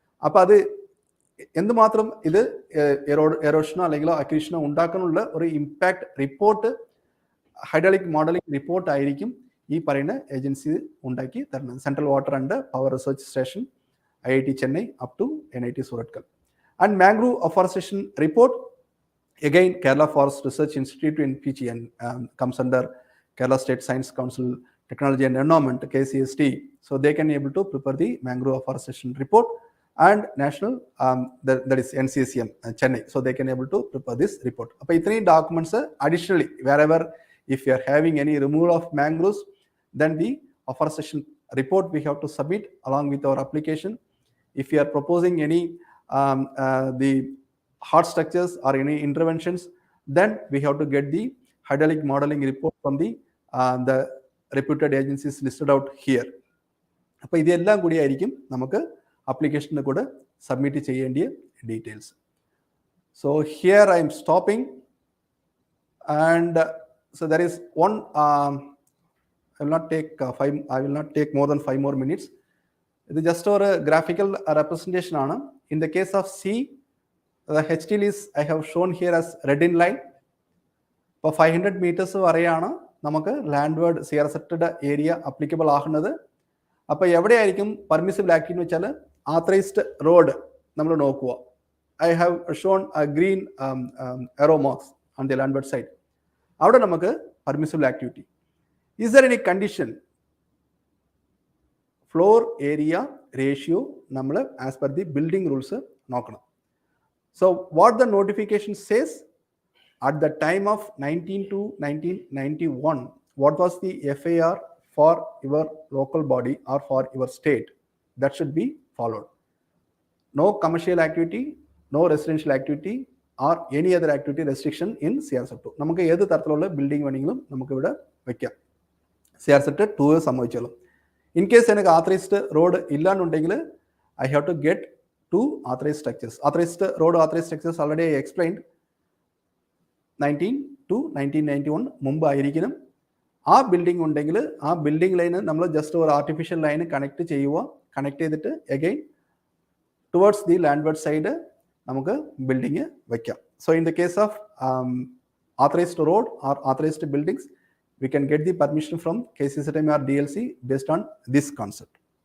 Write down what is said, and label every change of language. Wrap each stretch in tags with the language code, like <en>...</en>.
<ml>അപ്പോൾ അത് എന്തുമാത്രം ഇത് എറോഷനോ അല്ലെങ്കിൽ അക്രീഷനോ ഉണ്ടാക്കാനുള്ള ഒരു impact report, hydraulic modelling report ആയിരിക്കും ഈ പറയുന്ന ഏജൻസി ഉണ്ടാക്കി തരുന്നത്.</ml> <en>Central water and power research station, IIT Chennai up to NIT Surathkal. And mangrove afforestation report, again Kerala Forest Research Institute in PG and comes under Kerala State Science Council Technology and Environment, KCST. So they can able to prepare the mangrove afforestation report, and national that is NCSEM Chennai. So they can able to prepare this report.</en> <ml>Appo</ml> <en>ithree documents additionally, wherever if you are having any removal of mangroves, then the afforestation report we have to submit along with our application. If you are proposing any the hard structures or any interventions, then we have to get the hydraulic modeling report from the reputed agencies listed out here.</en> <ml>അപ്പോൾ ഇതെല്ലാം കൂടി ആയിരിക്കും നമുക്ക് അപ്ലിക്കേഷന് കൂടെ submit ചെയ്യേണ്ടിയ details.</ml> <en>So here I'm stopping, and so there is one I will not take more than 5 more minutes. It is just a graphical representation aanu. In the case of C, the HTL is I have shown here as red in line. For 500 meters</en> <ml>vareyana namakku</ml> <en>landward CRZ area applicable</en> <ml>ആകുന്നത്. അപ്പോൾ എവിടെയായിരിക്കും permissible activity എന്ന് വെച്ചാൽ ആത്തറൈസ്ഡ് road നമ്മൾ നോക്കുക.</ml> <en>I have shown a green arrow marks on the landward side.</en> <ml>അവിടെ നമുക്ക് permissible activity.</ml> <en>Is there any condition?</en> <ml>Floor area ratio നമ്മൾ</ml> <en>as per the building rules</en> <ml>നോക്കണം.</ml> <en>So what the notification says at the time of 1991, what was the FAR for your local body or for your state? That should be followed. No commercial activity, no residential activity or any other activity restriction in CRZ2.</en> <ml>നമുക്ക് ഏത് തരത്തിലുള്ള building വേണമെങ്കിലും നമുക്ക് ഇവിടെ വെക്കാം. CRZ2 സംഭവിച്ചോളും.</ml> <en>in case</en> <ml>എനിക്ക്</ml> <en>authorized road</en> <ml>ഇല്ലാന്നുണ്ടെങ്കിൽ</ml> <en>I have to get 2 authorized structures. Authorized road, authorized structures already I explained.</en> <ml>1991 മുമ്പ് ആയിരിക്കണം. ആ ബിൽഡിംഗ് ഉണ്ടെങ്കിൽ ആ ബിൽഡിംഗ് ലൈന് നമ്മൾ ജസ്റ്റ് ഒരു ആർട്ടിഫിഷ്യൽ ലൈന് കണക്ട് ചെയ്യുക. കണക്ട് ചെയ്തിട്ട് അഗൈൻ ടുവേർഡ്സ് ദി ലാൻഡ്വേർഡ് സൈഡ് നമുക്ക് ബിൽഡിംഗ് വയ്ക്കാം.</ml> <en>So in the case of authorized road or authorized buildings, we can get the permission from KCCTM or DLC based on this concept.</en>